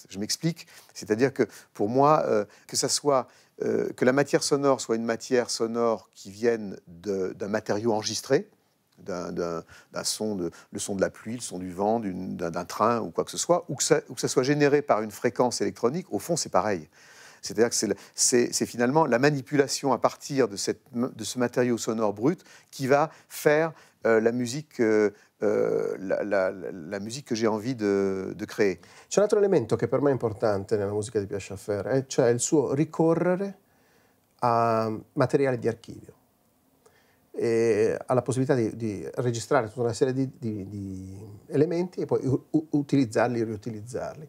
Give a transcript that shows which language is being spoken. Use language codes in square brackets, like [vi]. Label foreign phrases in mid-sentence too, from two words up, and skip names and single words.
[fr] Je m'explique, c'est-à-dire que pour moi, que la matière sonore soit une matière sonore qui vienne d'un matériau enregistré, d'un son, le son de la pluie, le son du vent, d'un train ou quoi que ce soit, ou que ça soit généré par une fréquence électronique, au fond, c'est pareil. C'est-à-dire que c'est finalement la manipulation à partir de ce matériau sonore brut qui va faire la musique que j'ai envie de créer. [it] C'è un altro elemento che per me è importante nella musica di Pierre Schaeffer, cioè il suo ricorrere a materiale di archivio. E ha la possibilità di registrare tutta una serie di elementi e poi utilizzarli e riutilizzarli.